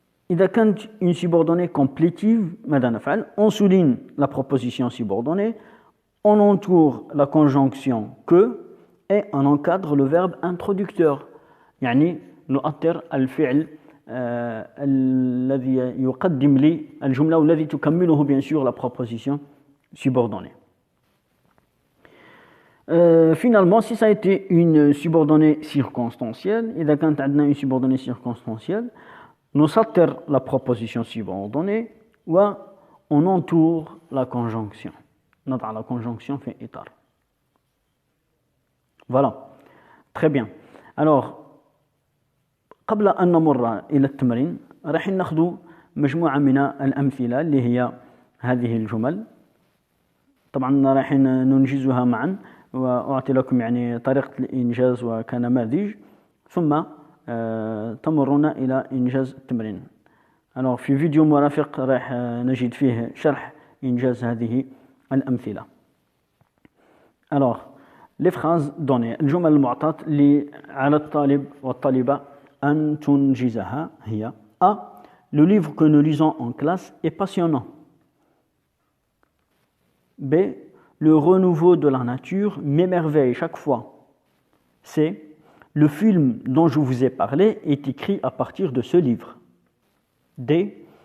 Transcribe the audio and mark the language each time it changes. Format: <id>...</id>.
<ar>إذا كانت</ar> <fr>une subordonnée complétive</fr> <ar>ماذا نفعل؟</ar> <fr>On souligne la proposition subordonnée, on entoure la conjonction que et on encadre le verbe introducteur</fr> <ar>يعني نؤثر الفعل الذي يقدم لي الجملة والذي تكمله</ar> <fr>bien sûr la proposition subordonnée. Finalement, si ça a été une subordonnée circonstancielle,</fr> <ar>إذا كانت عندنا</ar> <fr>une subordonnée circonstancielle,</fr> <ar>نسطر</ar> <fr>la proposition subordonnée و on entoure la conjonction.</fr> <ar>نضع la conjonction في إطار.</ar> <fr>Voilà. Très bien. Alors,</fr> <ar>قبل أن نمر إلى التمرين راح نأخذ مجموعة من الأمثلة اللي هي هذه الجمل. طبعا راح ننجزها معا وأعطي لكم يعني طريقة الإنجاز وكنماذج ثم تمرون إلى إنجاز التمرين.</ar> <fr>Alors,</fr> <ar>في فيديو مرافق راح نجد فيه شرح إنجاز هذه الأمثلة.</ar> <fr>Alors, les phrases données.</fr> <ar>الجمل المعطاة اللي على الطالب والطالبة أن تنجزها هي A.</ar> <fr>Le livre que nous lisons en classe est passionnant. B. Le renouveau de la nature m'émerveille chaque fois. C. Le film dont je vous ai parlé est écrit à partir de ce livre. D.</fr>